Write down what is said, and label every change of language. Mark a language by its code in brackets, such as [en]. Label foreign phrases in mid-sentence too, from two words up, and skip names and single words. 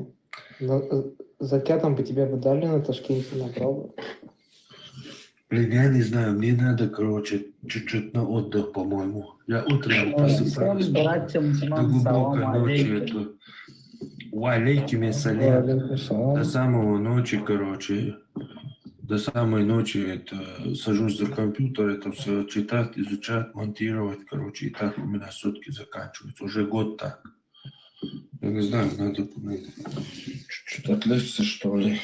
[ru] Закятом бы тебя бы дали на Ташкенте, направо. Блин, я не знаю, мне надо, короче, чуть-чуть на отдых, по-моему. Я утром просыпаюсь Всем братьям до имам, глубокой салам ночи. алейкум. Это... [ar] وعليكم السلام. عليكم السلام. [ru] До самого ночи, короче, до самой ночи это сажусь за компьютер, это все читать, изучать, монтировать, короче, и так у меня сутки заканчиваются. Уже год так. Я не знаю, надо чуть-чуть отвлечься, что ли.